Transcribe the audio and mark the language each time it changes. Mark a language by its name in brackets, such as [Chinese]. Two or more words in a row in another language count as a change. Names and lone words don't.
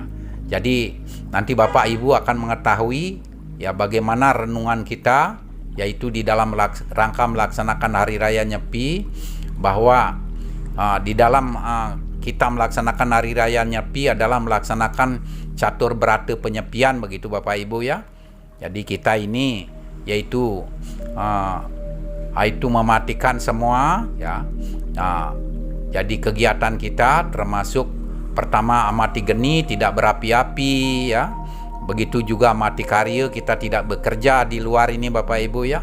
[Indonesian] Jadi nanti Bapak Ibu akan mengetahui ya bagaimana renungan kita yaitu di dalam rangka melaksanakan Hari Raya Nyepi, bahwa di dalam kita melaksanakan Hari Raya Nyepi adalah melaksanakan catur berata penyepian, begitu Bapak Ibu ya. Jadi kita ini yaitu itu mematikan semua ya. Jadi kegiatan kita termasuk pertama amati geni tidak berapi-api ya. Begitu juga amati karya, kita tidak bekerja di luar ini Bapak Ibu ya.